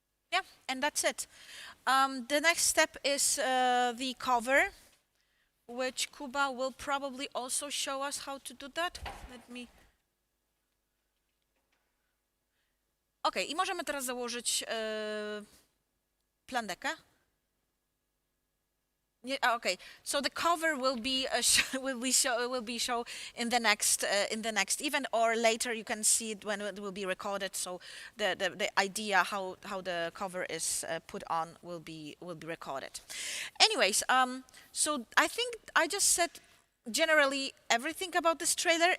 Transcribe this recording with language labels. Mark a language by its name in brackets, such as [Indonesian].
[English] Yeah, and that's it. The next step is the cover, which Kuba will probably also show us how to do that. Let me... [Polish] Okay, i możemy teraz założyć plandekę. [English] Yeah, okay. So the cover will be will be show in the next event, or later you can see it when it will be recorded. So the idea how the cover is put on will be recorded. Anyways, so I think I just said generally everything about this trailer.